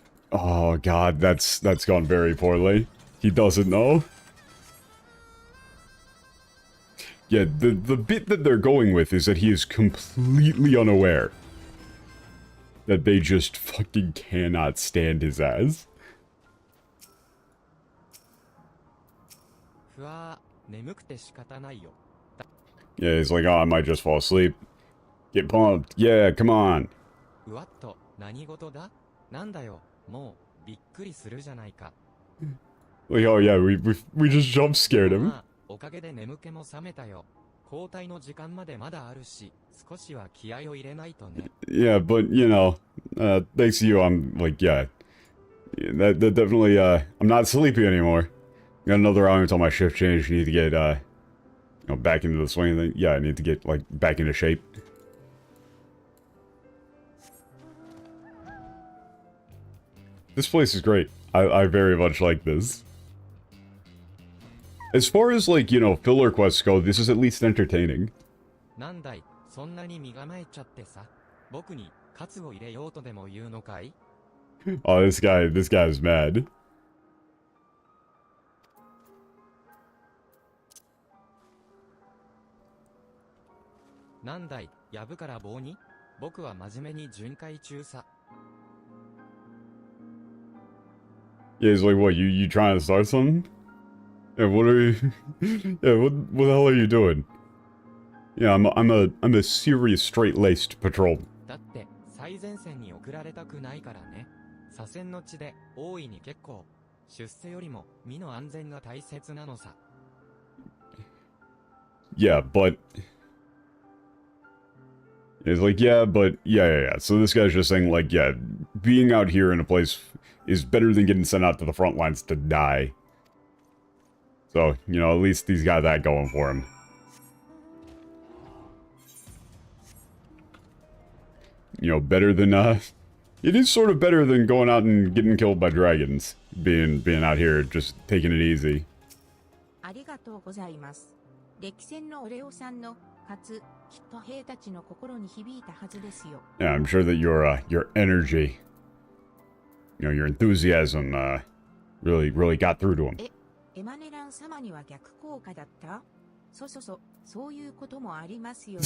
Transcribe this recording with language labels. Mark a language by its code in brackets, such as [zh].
[en] Oh god, that's gone very poorly. He doesn't know. Yeah, the bit that they're going with is that he is completely unaware that they just fucking cannot stand his ass. [ja] ふわー、眠くて仕方ないよ。 [en] Yeah, he's like, oh, I might just fall asleep. Get pumped. Yeah, come on. [ja] うわっと、何事だ？なんだよ、もう、びっくりするじゃないか。 [en] Like, oh yeah, we just jump scared him. [ja] まあ、おかげで眠気も覚めたよ。交代の時間までまだあるし、少しは気合を入れないとね。 [en] Yeah, but, you know, thanks to you, I'm like, yeah. That definitely, I'm not sleepy anymore. Got another hour until my shift change. Need to get, you know, back into the swing thing. Yeah, I need to get, like, back into shape. This place is great. I very much like this. As far as, like, you know, filler quests go, this is at least entertaining. [ja] なんだい、そんなに身構えちゃってさ。僕にカツを入れようとでも言うのかい？ [en] Oh, this guy's mad. [ja] なんだい、やぶから棒に？僕は真面目に巡回中さ。 [en] Yeah, he's like, what, you trying to start something? Yeah, what are you... yeah, what the hell are you doing? Yeah, I'm a serious straight-laced patrol. [ja] だって、最前線に送られたくないからね。左遷の地で、大いに結構。出世よりも、身の安全が大切なのさ。 [en] Yeah, but... It's like, yeah, but... Yeah. So this guy's just saying, like, yeah, being out here in a place is better than getting sent out to the front lines to die. So, you know, at least he's got that going for him. You know, better than, it is sort of better than going out and getting killed by dragons. Being out here, just taking it easy. [ja] ありがとうございます。歴戦のオレオさんのかつ、きっと兵たちの心に響いたはずですよ。 [en] Yeah, I'm sure that your energy, you know, your enthusiasm, really got through to him. [ja] エマネラン様には逆効果だった？そういうこともありますよね。